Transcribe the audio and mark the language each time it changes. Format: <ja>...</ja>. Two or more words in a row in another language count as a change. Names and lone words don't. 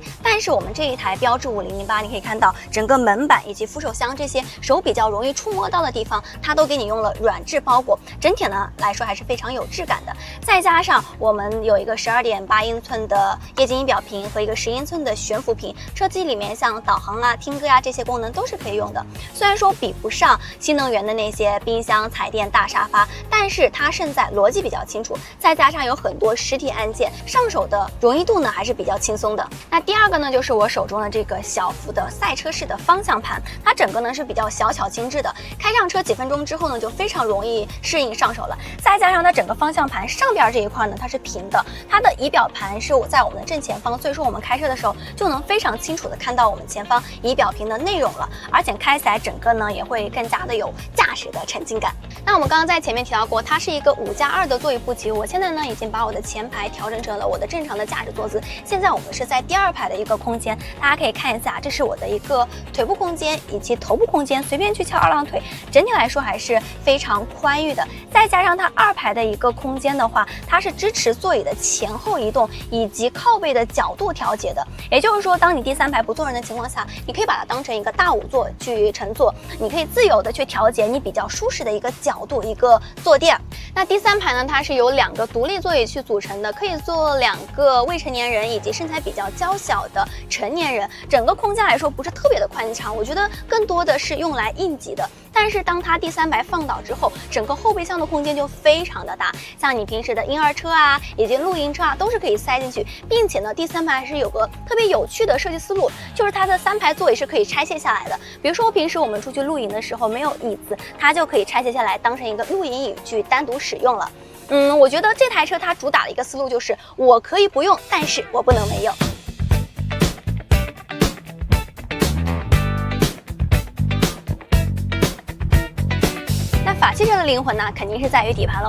<zh>但是我們這一台標致5008，你可以看到整個門板以及扶手箱這些手比較容易觸摸到的地方，它都給你用了軟質包裹，整體呢來說還是非常有質感的。再加上我們有一個12.8英寸的液晶儀表屏和一個10英寸的悬浮屏，车機裡面像導航啊、聽歌呀這些功能都是可以用的。雖然說比不上新能源的那些冰箱、彩電、大沙發，但是它勝在邏輯比較清楚，再加上有很多實體按鍵，上手的容易度呢還是比較輕鬆的。那第二個呢，就是我手中的這個小幅的賽車式的方向盤，它整個呢是比較小巧精致的，開上車幾分鐘之後呢，就非常容易適應上手了。再加上它整個方向盤上邊這一塊呢，它是平的，它的儀表盤是在我們的正前方，所以說我們開车的時候就能非常清楚的看到我們前方儀表屏的內容了，而且開起來整個呢也會更加的有駕駛的沉浸感。那我们刚刚在前面提到過，它是一個5+2的座椅布局。我現在呢已經把我的前排調整成了我的正常的駕駛坐姿。現在我們是在第2排的一個空間，大家可以看一下，這是我的一個腿部空間以及頭部空間，隨便去翹2郎腿，整體來說還是非常寬裕的。再加上它2排的一個空間的話，它是支持座椅的前後移動以及靠背的角度調節的。也就是說，當你第3排不坐人的情況下，你可以把它當成一個大5座去乘坐，你可以自由的去調節你比較舒適的一個角度、一個坐墊。那第3排呢，它是由2個獨立座椅去組成的，可以坐2個未成年人以及身材比較嬌小的成年人。整個空間來說不是特別的寬敞，我覺得更多的是用來應急的。但是當它第3排放倒之後，整個後備箱的空間就非常的大，像你平時的嬰兒車啊，以及露營車啊，都是可以塞進去。並且呢，第3排還是有個特別有趣的設計思路，就是它的3排座椅是可以拆卸下來的。比如說平時我們出去露營的時候沒有椅子，它就可以拆卸下来當成一個露營椅去單獨使用了。我覺得這台車它主打的一個思路就是我可以不用，但是我不能沒有。法系車的靈魂呢，肯定是在於底盤了。</zh>